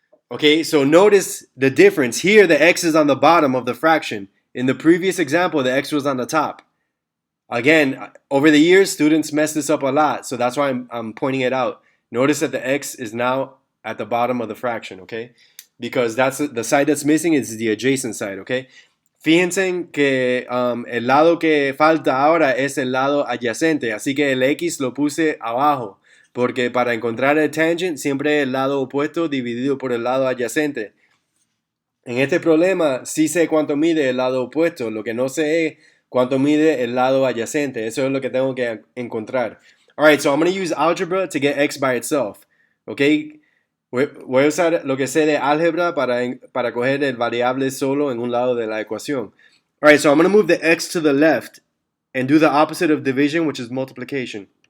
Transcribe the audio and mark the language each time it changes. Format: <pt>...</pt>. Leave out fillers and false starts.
<en>Okay, so notice the difference. Here, the x is on the bottom of the fraction. In the previous example, the x was on the top. Again, over the years, students mess this up a lot, so that's why I'm pointing it out. Notice that the x is now at the bottom of the fraction, okay? Because that's the side that's missing is the adjacent side, okay?</en> <es>Fíjense que el lado que falta ahora es el lado adyacente, así que el x lo puse abajo, porque para encontrar el tangent siempre el lado opuesto dividido por el lado adyacente. En este problema sí sé cuánto mide el lado opuesto, lo que no sé es cuánto mide el lado adyacente. Eso es lo que tengo que encontrar.</es> <en>All right, so I'm going to use algebra to get x by itself.</en> <es>Okay, voy a usar lo que sé de álgebra para coger el variable solo en un lado de la ecuación.</es> <en>All right, so I'm going to move the x to the left and do the opposite of division, which is multiplication.</en>